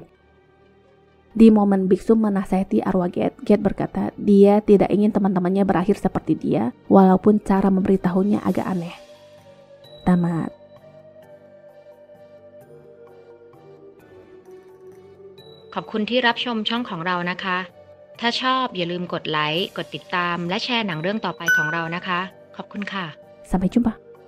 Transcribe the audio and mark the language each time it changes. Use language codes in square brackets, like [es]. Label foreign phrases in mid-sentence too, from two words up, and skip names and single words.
[id] Di momen biksu menasihati arwah Get, Get berkata dia tidak ingin teman-temannya berakhir seperti dia, walaupun cara memberitahunya agak aneh. Tamat. [th] Khobkun ที่รับชมช่องของเรานะคะ ถ้าชอบอย่าลืมกดไลค์ กดติดตาม และแชร์หนังเรื่องต่อไปของเรานะคะ ขอบคุณค่ะ [id] Sampai jumpa.